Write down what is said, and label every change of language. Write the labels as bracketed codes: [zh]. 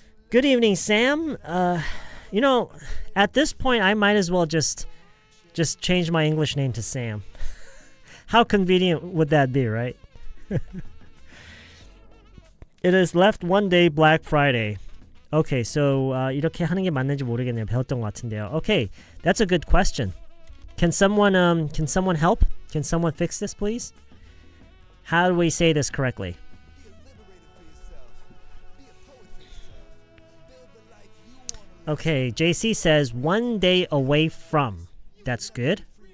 [en] Good evening, Sam. At this point, I might as well just change my English name to Sam. How convenient would that be, right? It is left one day Black Friday. Okay, so [ko] 이렇게 하는 게 맞는지 모르겠네요. 배웠던 것 같은데요. [en] Okay, that's a good question. Can someone help? Can someone fix this, please? How do we say this correctly? Okay, JC says 1 day away from. That's good.